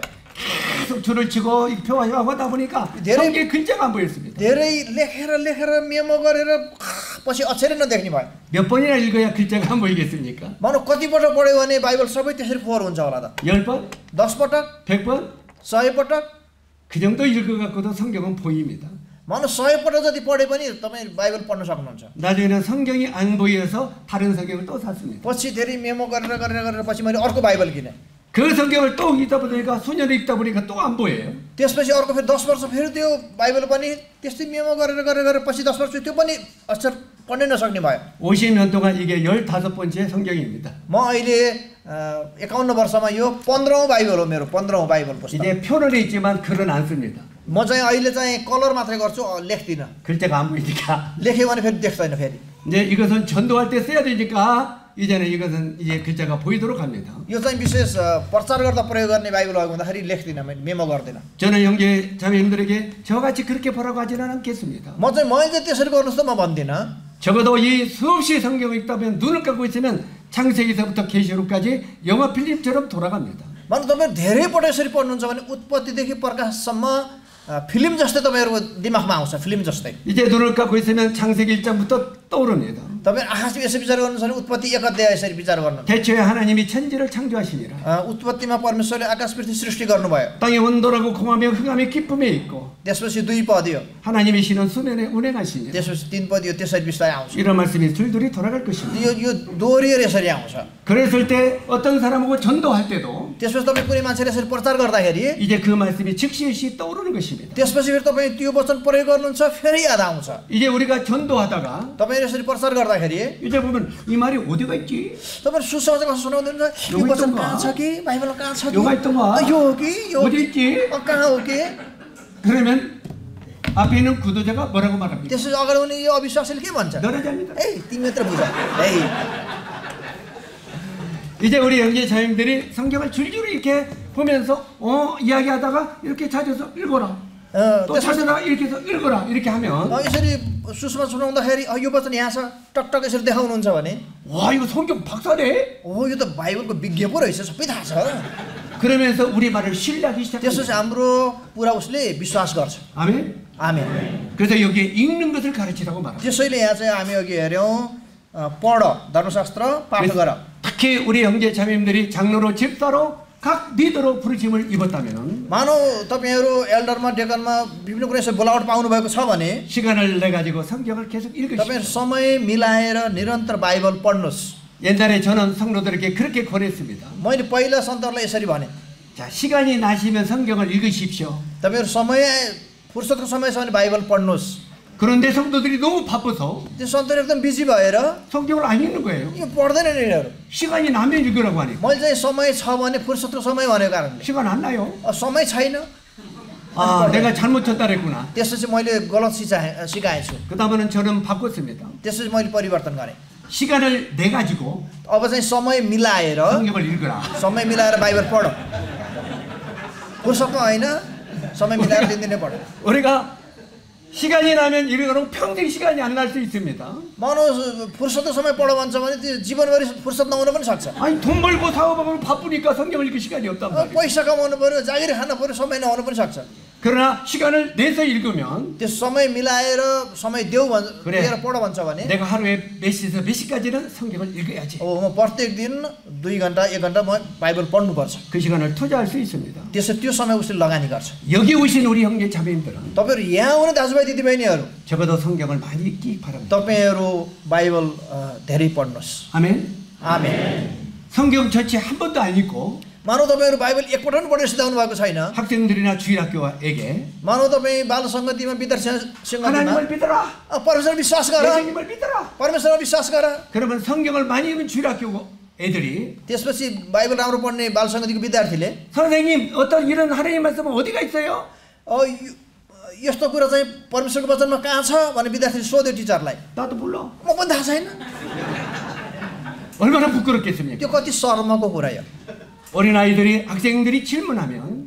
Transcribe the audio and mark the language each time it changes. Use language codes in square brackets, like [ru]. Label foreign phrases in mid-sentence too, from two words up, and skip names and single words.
[ko] 계속 줄을 치고 표하고 하다 보니까 성경에 글자가 안 보였습니다. [ne] धेरै लेखेर मेमो गरेर पछि अक्षरै नदेख्ने भयो। [ko] 몇 번이나 읽어야 글자가 안 보이겠습니까? [ne] मानव कति पटक पढ्यो भने बाइबल सबै त्यसरी फोहोर हुन्छ होला त। [ko] 10번? [ne] 10 पटक [ko] 100번? [ne] 100 पटक [ko] 그 정도 읽어갖고도 성경은 보입니다. [ne] मानव 100 पटक जति पढे पनि तपाईँ बाइबल पढ्न सक्नुहुन्छ। [ko] 나중에는 성경이 안 보여서 다른 성경을 또 샀습니다. [ne] पछि धेरै मेमो गरेर पछि मैले अर्को बाइबल किने। [ko] 그 성경을 또 읽다 보니까 수년을 읽다 보니까 또 안 보여요. [ne] त्यसपछि अर्को फेरि 10 वर्ष फेरि त्यो बाइबल पनि त्यस्तै मेमो गरेर पछि 10 वर्ष त्यो पनि अक्षर पढ्नै नसक्ने भयो। [ko] 50년 동안 이게 15번째 성경입니다. [ne] म अहिले 51 वर्षमा यो 15औं बाइबल हो मेरो 15औं बाइबल पुस्तक। [ko] 이제 표는 있지만 글은 안 씁니다. [ne] म चाहिँ अहिले चाहिँ कलर मात्रै गर्छु लेख्दिनँ। [ko] 글자가 안 보이니까. [ne] लेख्यो भने फेरि देख्दैन फेरि। [ko] 이제 이것은 전도할 때 써야 되니까 이제는 이것은 이제 글자가 보이도록 합니다. [ne] यो चाहिँ विशेष प्रचार गर्दा प्रयोग गर्ने बाइबल हो भन्दाखेरि लेख्दिनँ मैले मेमो गर्दिनँ [ko] 저는 형제 자매님들에게 저같이 그렇게 보라고 하지는 않겠습니다. [ne] मैले त्यसरी गर्नुहोस् त म भन्दिनँ [ko] 적어도 이 수없이 성경을 읽다 보면 눈을 감고 있으면 창세기서부터 계시록까지 영화 필름처럼 돌아갑니다. [ne] मानव तपाईँ धेरै पटक यसरी पढ्नुहुन्छ भने उत्पत्तिदेखि प्रकाशसम्म फिल्म जस्तै तपाईँहरूको दिमागमा आउँछ फिल्म जस्तै [ko] 이제 눈을 감고 있으면 창세기 1장부터 떠오릅니다. [ne] तपाईँ आकाशमा यसरी विचार गर्नुहुन्छ भने उत्पत्ति 1 अध्याय यसरी विचार गर्नु [ko] 태초에 하나님이 천지를 창조하시니라. [ne] उत्पत्तिमा परमेश्वरले आकाश पृथ्वी सृष्टि गर्नुभयो [ko] 땅에 온도라고 공하며 흑암의 기쁨에 있고 [ne] त्यसपछि 2 पदयो [ko] 하나님이 신은 수면에 운행하시니라. [ne] त्यसपछि 3 पदयो त्यसरी बिस्तारै आउँछ [ko] 이런 말씀이 줄줄이 돌아갈 것입니다. [ne] यो दोहोरिएर यसरी आउँछ [ko] 그랬을 때 어떤 사람하고 전도할 때도 [ne] त्यसपछि तपाईँ कुनै मान्छेले यसरी प्रचार गर्दाखेरि [ko] 이제 그 말씀이 즉시 떠오르는 것입니다. [ne] त्यसपछि फेरि तपाईँ त्यो वचन प्रयोग गर्नुहुन्छ फेरि याद आउँछ [ko] 이제 우리가 전도하다가 [ne] तपाईँ यसरी प्रचार गर्दाखेरि [ko] 이제 보면 이 말이 어디가 있지? [ne] तपाईँ सुसमाचार कस्तो सुनाउँदै हुनुहुन्छ यो वचन कहाँ छ कि बाइबल कहाँ छ कि [ko] 요가 있던가? [ne] यो हो कि यो [ko] 어디 있지? [ne] कहाँ हो कि [ko] 그러면 앞에 있는 구도자가 뭐라고 말합니까? [ne] त्यसपछि अगाडि हुने यो अविश्वासीले के भन्छ [ko] 너네 잡니다. [ne] ए तिमी मात्र बुझ ए [ko] 이제 우리 형제 자매들이 성경을 줄줄이 이렇게 보면서 이야기하다가 이렇게 찾아서 읽어라. 또 [ne] त्यसपछि [ko] 찾아서 이렇게 해서 읽어라. 이렇게 하면 [ne] यसरी सुसमाचार सुनाउँदाखेरि यो वचन यहाँ छ टकटक यसरी देखाउनुहुन्छ भने [ko] 와 이거 성경 박사네. [ne] यो त बाइबलको विज्ञ पो रहेछ सबै थाहा छ [ko] 그러면서 우리 말을 신뢰하기 [ne] त्यसपछि [ko] 시작합니다. [ne] हाम्रो पुरा उसले विश्वास गर्छ [ko] 아멘. [ne] आमेन [ko] 그래서 여기에 읽는 것을 가르치라고 말합니다. [ne] त्यसैले यहाँ चाहिँ हामी अघि हेऱ्यौँ पढ धर्मशास्त्र पाठ गर [ko] 특히 우리 형제 자매님들이 장로로 집사로 각 리더로 부르심을 입었다면 [ne] मानौ तपाईँहरू एल्डरमा डेकनमा विभिन्न कुरा यसो बोलावट पाउनुभएको छ भने [ko] 시간을 내 가지고 성경을 계속 읽으시오. [ne] तपाईँहरू समय मिलाएर निरन्तर बाइबल पढ्नुहोस् [ko] 옛날에 저는 성도들에게 그렇게 권했습니다. [ne] मैले पहिला सन्तहरूलाई यसरी भने [ko] 자, 시간이 나시면 성경을 읽으십시오. [ne] तपाईँहरू समय फुर्सदको समय छ भने बाइबल पढ्नुहोस् [ko] 그런데 성도들이 너무 바빠서 [ne] त्यो सन्तहरू एकदम बिजी भएर [ko] 성경을 안 읽는 거예요. [ne] यो पढ्दैनन् यिनीहरू [ko] 시간이 나면 읽으라고 하니까. [ne] मैले चाहिँ समय छ भने फुर्सदको समय भनेको कारणले [ko] 시간 안 나요. [ne] समय छैन [ko] 아, 내가 잘못 전달했구나. [ne] त्यसपछि मैले गलत सिकाएछु [ko] 그 다음에는 저는 바꿨습니다. [ne] त्यसपछि मैले परिवर्तन गरेँ [ko] 시간을 내 가지고 [ne] अब चाहिँ समय मिलाएर [ko] 성경을 읽으라. [ne] समय मिलाएर बाइबल पढ फुर्सदमा होइन समय मिलाएर दिनदिनै पढ [ko] 우리가 시간이 나면 읽으도록 평생 시간이 안 날 수 있습니다. [ne] मानव फुर्सदको समय पढ भन्छ भने त्यो जीवनभरि फुर्सद नहुन पनि सक्छ [ko] 아니 돈 벌고 사업하고 바쁘니까 성경을 읽을 시간이 없단 말이에요. [ne] पैसा कमाउनु पर्यो जागिर खानु पर्यो समय नहुनु पनि सक्छ [ko] 그러나 시간을 내서 읽으면 [ne] त्यो समय मिलाएर समय देऊ [ko] 그래. [ne] दिएर पढ भन्छ भने [ko] 내가 하루에 몇 시에서 몇 시까지는 성경을 읽어야지. [ne] म प्रत्येक दिन 2 घन्टा 1 घन्टा म बाइबल पढ्नुपर्छ [ko] 그 시간을 투자할 수 있습니다. [ne] त्यसो त्यो समय उसले लगानी गर्छ [ko] 여기 오신 우리 형제 자매님들은 [ne] तपाईहरु यहाँ आउने दाजुभाइ दिदीबहिनीहरु [ko] 적어도 성경을 많이 읽기 바랍니다. [ne] तपाईहरु बाइबल धेरै पढ्नुस् [ko] 아멘. [ne] आमेन [ko] 성경 전체 한 번도 안 읽고 [ne] मानव तपाईहरु बाइबल एकपटक पनि पढेर सिधाउनु भएको छैन [ko] 학생들이나 주일학교에게 [ne] मानव तपाई बाल संगतिमा विद्यार्थीसँग [ko] 하나님을 믿어라. [ne] परमेश्वर विश्वास गर [ko] 예수님을 믿어라. [ne] परमेश्वरमा विश्वास गर [ko] 그러면 성경을 많이 읽은 주일학교 애들이 [ne] त्यसपछि बाइबल राम्रो पढ्ने बाल संगतिको विद्यार्थीले [ko] 선생님 어떤 이런 하나님 말씀은 어디가 있어요? [ne] यस्तो कुरा चाहिँ परमेश्वरको वचनमा कहाँ छ भने विद्यार्थीले सोध्यो टिचरलाई [ko] 나도 몰라. [ne] म पनि थाहा छैन [ko] 얼마나 부끄럽겠습니까? [ne] त्यो कति शर्मको कुरा हो [ko] 어린아이들이 학생들이 질문하면